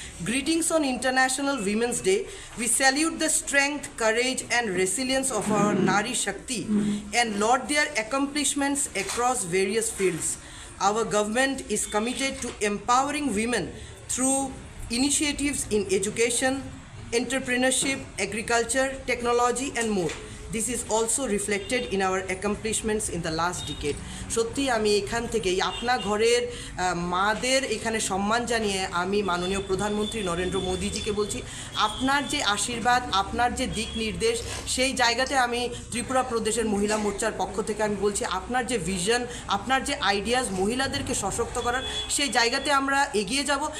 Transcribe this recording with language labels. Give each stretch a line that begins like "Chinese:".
English: Greetings on International Women's Day, we salute the strength, courage and resilience of our nari shakti and laud their accomplishments across various fields. Our government is committed to empowering women through initiatives in education, entrepreneurship, agriculture, technology and more. This is also reflected in our accomplishments in the last decade.
Bangla: সত্যি আমি এখান থেকে আপনা ঘরের মাদের এখানে সম্মান জানিয়ে আমি মাননীয় প্রধানমন্ত্রী নরেন্দ্র মোদীজিকে বলছি, আপনার যে আশীর্বাদ, আপনার যে দিক নির্দেশ, সেই জায়গাতে আমি ত্রিপুরা প্রদেশের মহিলা মোর্চার পক্ষ থেকে আমি বলছি, আপনার যে ভিশন, আপনার যে আইডিয়াস মহিলাদেরকে সশক্ত করার, সেই জায়গাতে আমরা এগিয়ে যাব।